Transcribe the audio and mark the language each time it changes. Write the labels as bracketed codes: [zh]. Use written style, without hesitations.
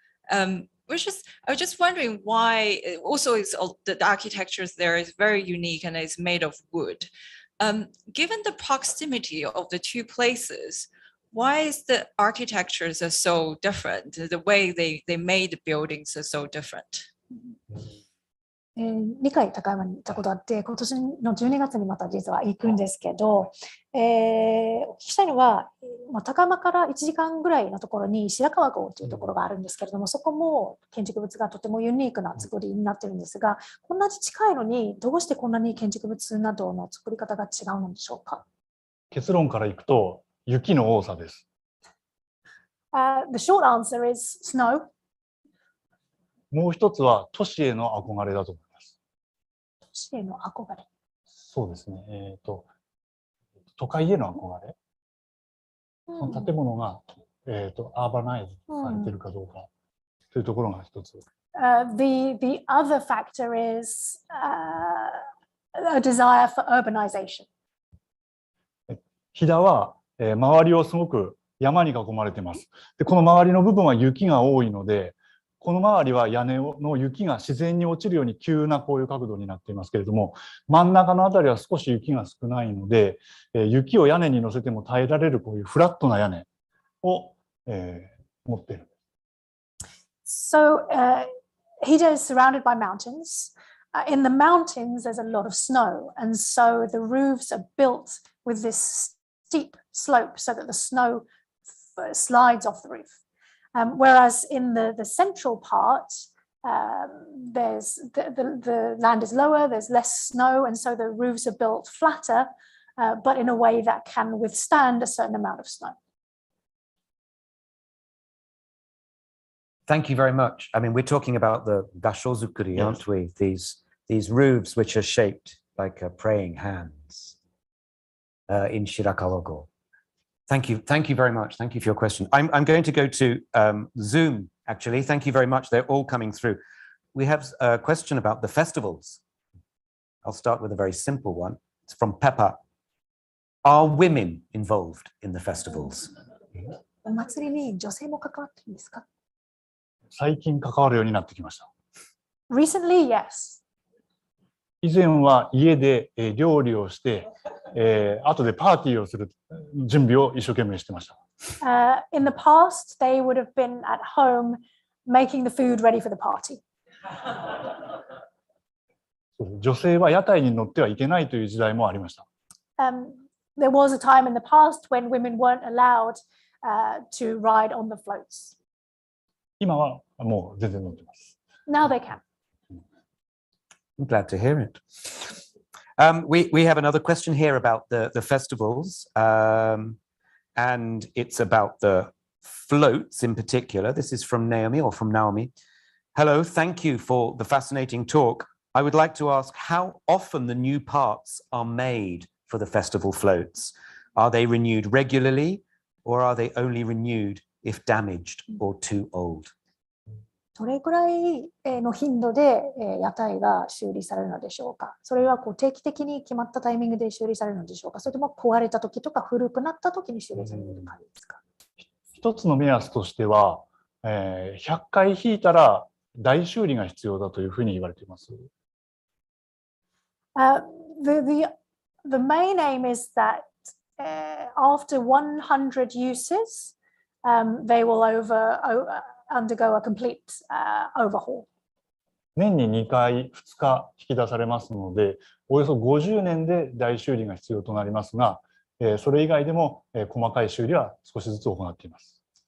[en] I was just wondering why. Also, the architecture there is very unique and it's made of wood. Given the proximity of the two places, why is the architectures are so different? The way they made the buildings are so different. [ja] 2回高山に行ったことあって、今年の12月にまた実は行くんですけど、お聞きしたいのは、高山から1時間ぐらいのところに白川郷というところがあるんですけれども、そこも建築物がとてもユニークな作りになっているんですが、こんなに近いのにどうしてこんなに建築物などの作り方が違うのでしょうか？結論からいくと、雪の多さです。 [en] The short answer is snow. [ja] もう一つは都市への憧れだと思います。都市への憧れ。そうですね。都会への憧れ。その建物が、アーバナイズされているかどうかというところが一つ。 [en] The other factor is a desire for urbanization. [ja] 飛騨は、周りをすごく山に囲まれています。で、この周りの部分は雪が多いので、この周りは屋根の雪が自然に落ちるように急なこういう角度になっていますけれども、真ん中のあたりは少し雪が少ないので、雪を屋根に乗せても耐えられるこういうフラットな屋根を、持っている。 [en] So, Hida is surrounded by mountains. In the mountains, there's a lot of snow, and so the roofs are built with this steep slope so that the snow slides off the roof. Whereas in the central part, there's the land is lower, there's less snow, and so the roofs are built flatter, but in a way that can withstand a certain amount of snow. Thank you very much. I mean, we're talking about the dashozukuri, aren't we? These roofs which are shaped like praying hands in Shirakawa-go. Thank you. Thank you very much. Thank you for your question. I'm going to go to Zoom, actually. Thank you very much. They're all coming through. We have a question about the festivals. I'll start with a very simple one. It's from Peppa. Are women involved in the festivals? [ja] お祭りに女性も関わってるんですか？最近関わるようになってきました。 [en] Recently, yes. [ja] 以前は家で料理をして、後でパーティーをする準備を一生懸命してました。 [en] In the past, they would have been at home making the food ready for the party. [ja] 女性は屋台に乗ってはいけないという時代もありました。 [en] There was a time in the past when women weren't allowed to ride on the floats. [ja] 今はもう全然乗ってます。 [en] Now they can. I'm glad to hear it. We have another question here about the festivals, and it's about the floats in particular. This is from Naomi or from Naomi. Hello, thank you for the fascinating talk. I would like to ask how often the new parts are made for the festival floats. Are they renewed regularly, or are they only renewed if damaged or too old? [ja] どれくらいの頻度で屋台が修理されるのでしょうか？それは定期的に決まったタイミングで修理されるのでしょうか？それとも壊れた時とか古くなった時に修理される感じですか？一つの目安としては、100回引いたら大修理が必要だというふうに言われています。 [en] The main aim is that after 100 uses, they will undergo a complete overhaul. [ja] 年に2回、2日引き出されますので、およそ50年で大修理が必要となりますが、それ以外でも細かい修理は少しずつ行っています。